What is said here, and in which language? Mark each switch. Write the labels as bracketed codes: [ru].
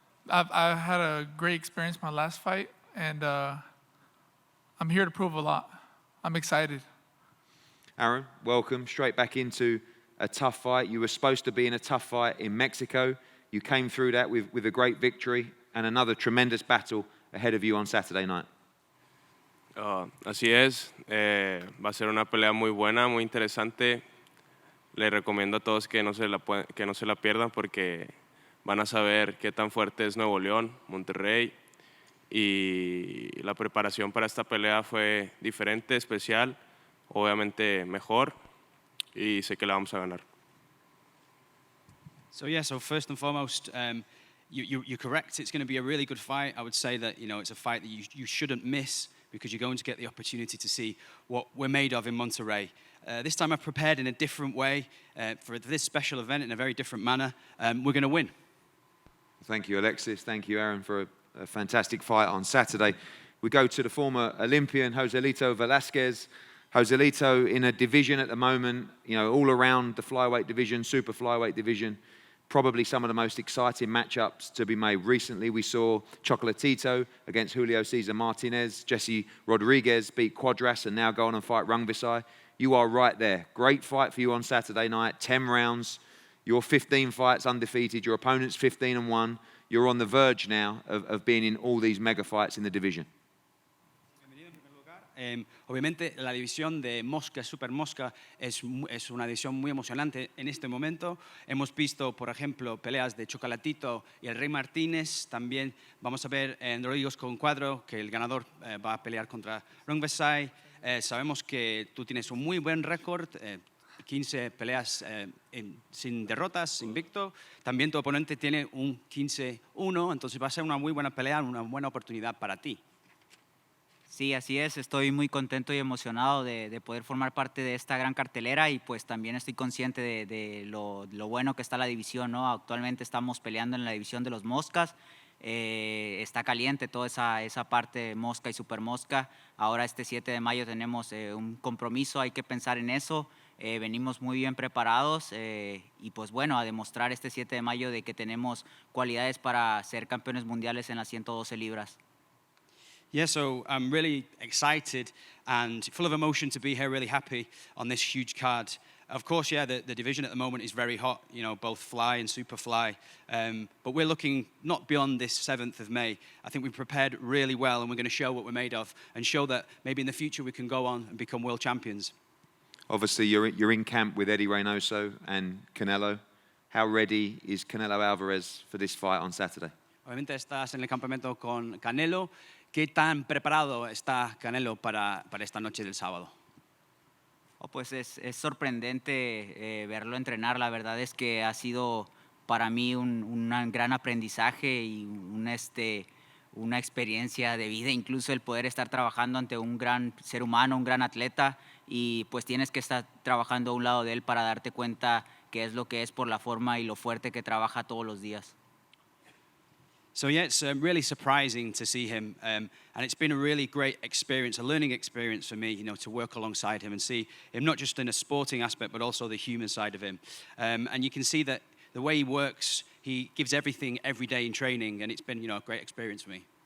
[en] I had a great experience my last fight, and I'm here to prove a lot. I'm excited. Aaron, welcome. Straight back into a tough fight. You were supposed to be in a tough fight in Mexico. You came through that with a great victory and another tremendous battle ahead of you on Saturday night. [es] Así es. Va a ser una pelea muy buena, muy interesante. Le recomiendo a todos que no se la pierdan porque van a saber qué tan fuerte es Nuevo León, Monterrey. Y la preparación para esta pelea fue diferente, especial, obviamente mejor, y sé que la vamos a ganar. [en] So first and foremost, you're correct. It's going to be a really good fight. I would say that it's a fight that you shouldn't miss because you're going to get the opportunity to see what we're made of in Monterrey. This time I've prepared in a different way for this special event in a very different manner. We're going to win. Thank you, Alexis. Thank you, Aaron, for a fantastic fight on Saturday. We go to the former Olympian, Joselito Velasquez. Joselito in a division at the moment, all around the flyweight division, super flyweight division. Probably some of the most exciting matchups to be made recently. We saw Chocolatito against Julio Cesar Martinez. Jesse Rodriguez beat Quadras and now go on and fight Rungvisai. You are right there. Great fight for you on Saturday night. 10 rounds. You're 15 fights undefeated. Your opponent's 15-1. You're on the verge now of being in all these mega fights in the division. [es] Obviamente la división de Mosca, Super Mosca, es una división muy emocionante en este momento. Hemos visto, por ejemplo, peleas de Chocolatito y el Rey Martínez. También vamos a ver en Rodríguez con Cuadro que el ganador va a pelear contra Rungvisai. Sabemos que tú tienes un muy buen récord, 15 peleas sin derrotas, invicto. También tu oponente tiene un 15-1, entonces va a ser una muy buena pelea, una buena oportunidad para ti. Sí, así es. Estoy muy contento y emocionado de poder formar parte de esta gran cartelera y pues también estoy consciente de lo bueno que está la división, ¿no? Actualmente estamos peleando en la división de los Moscas. Está caliente toda esa parte Mosca y Super Mosca. Ahora este 7 de mayo tenemos un compromiso, hay que pensar en eso. Venimos muy bien preparados y pues bueno, a demostrar este 7 de mayo de que tenemos cualidades para ser campeones mundiales en las 112 libras. [en] Yeah, so I'm really excited and full of emotion to be here, really happy on this huge card. Of course, yeah, the division at the moment is very hot, you know, both fly and super fly. But we're looking not beyond this 7th of May. I think we've prepared really well, and we're going to show what we're made of and show that maybe in the future we can go on and become world champions. Obviously, you're in camp with Eddie Reynoso and Canelo. How ready is Canelo Alvarez for this fight on Saturday? [es] Obviamente estás en el campamento con Canelo. ¿Qué tan preparado está Canelo para esta noche del sábado? Oh, pues es sorprendente verlo entrenar. La verdad es que ha sido para mí un gran aprendizaje y una experiencia de vida, incluso el poder estar trabajando ante un gran ser humano, un gran atleta, y pues tienes que estar trabajando a un lado de él para darte cuenta qué es lo que es por la forma y lo fuerte que trabaja todos los días. [en] So yeah, it's really surprising to see him, and it's been a really great experience, a learning experience for me, you know, to work alongside him and see him not just in a sporting aspect, but also the human side of him. And you can see that the way he works, he gives everything every day in training, and it's been, you know, a great experience for me.